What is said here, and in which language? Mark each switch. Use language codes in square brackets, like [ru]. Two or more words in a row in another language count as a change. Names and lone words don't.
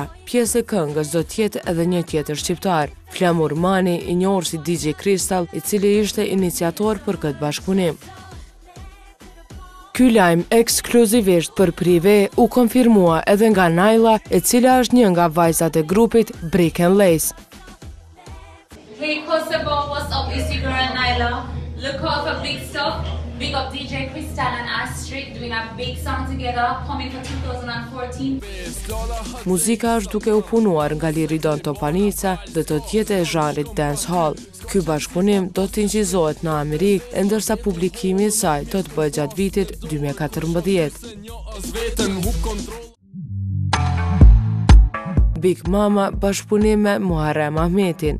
[sq] Pjesë e këngës do të jetë edhe një tjetër shqiptar, Flamur Mani, i njohur si DJ Crystal, i cili ishte iniciator për këtë bashkëpunim. Ky lajm ekskluzivisht për Prive u konfirmua edhe nga Naila, e cila është një nga vajzat e grupit Brick and Lace. [en] Hey Kosovo, what's up? It's your girl Naila. Look out for big stuff. Big up DJ Crystal and Astrid doing a big song together coming for 2014. [sq] Muzika është duke u punuar nga Liridon Topanica dhe do të jetë e zhanrit dancehall. Ky bashkëpunim do të incizohet në Amerikë, e ndërsa publikimi i saj do të bëhet gjatë vitit 2014. Big Mama bashkëpunim me Muharrem Ahmetin.